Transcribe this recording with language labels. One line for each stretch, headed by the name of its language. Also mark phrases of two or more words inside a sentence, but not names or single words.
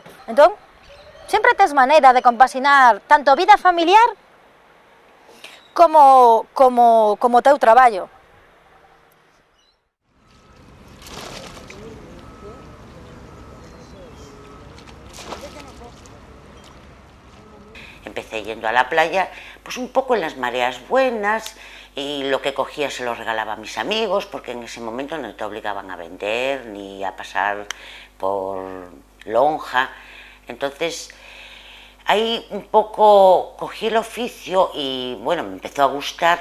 Galician: Entón, sempre tes maneira de compaxinar tanto vida familiar como teu traballo.
Spanish: Empecé yendo a la playa, pues un poco en las mareas buenas, y lo que cogía se lo regalaba a mis amigos, porque en ese momento no te obligaban a vender ni a pasar por lonja. Entonces ahí un poco cogí el oficio y bueno, me empezó a gustar.